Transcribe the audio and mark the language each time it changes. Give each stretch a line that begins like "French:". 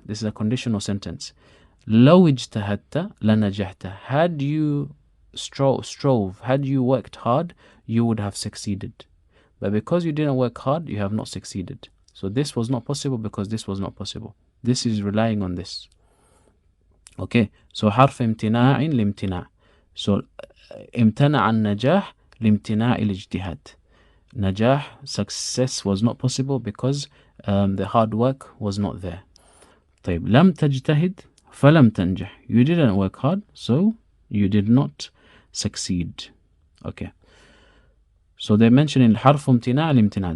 English: This is a conditional sentence.
Arabic: لو اجتهدت لنجحت.
English: Had you strove, had you worked hard, you would have succeeded. But because you didn't work hard, you have not succeeded. So this was not possible because this was not possible. This is relying on this.
Arabic: Okay, so حرف امتناع لامتناع. So امتنع النجاح لامتناع الاجتهاد.
English: Najah, success was not possible because the hard work was not there.
Arabic: طيب, لم تجتهد فلم تنجح.
English: You didn't work hard, so you did not succeed. Okay. So they're mentioning حرف امتناع لامتناع.